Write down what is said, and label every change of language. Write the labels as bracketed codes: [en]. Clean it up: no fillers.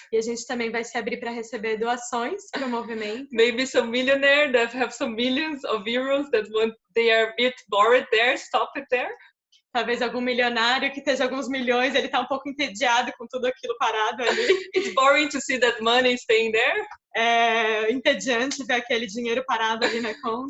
[pt] E a gente também vai se abrir para receber doações para o movimento. [en] Maybe some millionaire that have some millions of euros that they are a bit bored there, stop it there. [pt] Talvez algum milionário que esteja alguns milhões, ele está um pouco entediado com tudo aquilo parado ali. [en] It's boring to see that money staying there. [pt] É entediante ver aquele dinheiro parado ali na conta.